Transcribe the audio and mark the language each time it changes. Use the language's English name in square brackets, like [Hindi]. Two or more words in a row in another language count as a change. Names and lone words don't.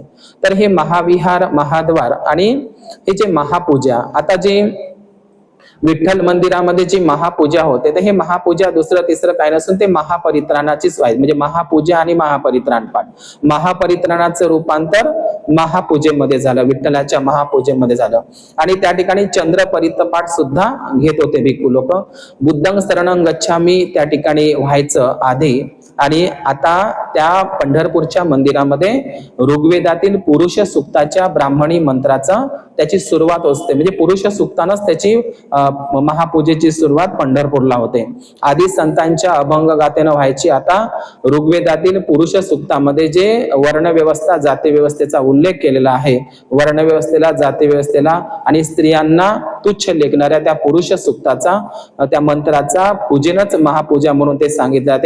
[Marathi] तर हे महाविहार महाद्वार आणि हे जे महापूजा, आता जे विठ्ठल मंदिरामध्ये जी महापूजा होते, तर हे महापूजा दुसरं तिसरं काय नसून ते महापरित्राणाचीच व्हायची. म्हणजे महापूजा आणि महापरित्राण पाठ, महापरित्राणाचं रूपांतर महापूजेमध्ये झालं, विठ्ठलाच्या महापूजेमध्ये झालं. आणि त्या ठिकाणी चंद्र परितपाठ सुद्धा घेत होते भिक्खू लोक. [Pali] बुद्धं शरणं गच्छामी [Marathi] त्या ठिकाणी व्हायचं आधी. आणि आता त्या पंढरपूरच्या मंदिरामध्ये ऋग्वेदातील पुरुष सूक्ताच्या ब्राह्मणी मंत्राचा त्याची सुरुवात असते. म्हणजे पुरुष सूक्तानच त्याची महापूजेची सुरुवात पंढरपूरला होते. आधी संतांच्या अभंग गाथेनं व्हायची. आता ऋग्वेदातील पुरुष सूक्तामध्ये जे वर्णव्यवस्था जाती व्यवस्थेचा उल्लेख केलेला आहे, वर्णव्यवस्थेला जाती व्यवस्थेला आणि स्त्रियांना तुच्छ लेखणाऱ्या त्या पुरुष सूक्ताचा त्या मंत्राचा पूजेनच महापूजा म्हणून ते सांगितले जाते.